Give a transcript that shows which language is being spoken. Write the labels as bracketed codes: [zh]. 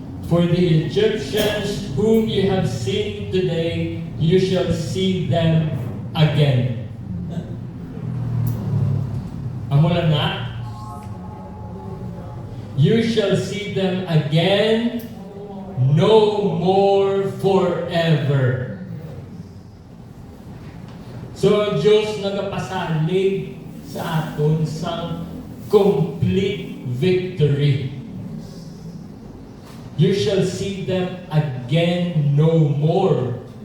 [en] For the Egyptians whom you have seen today, you shall see them again. [hil] Amo lang na? [en] You shall see them again, no more forever. [hil] So ang Diyos nagapasalig sa aton sa [en] complete victory. You shall see them again no more.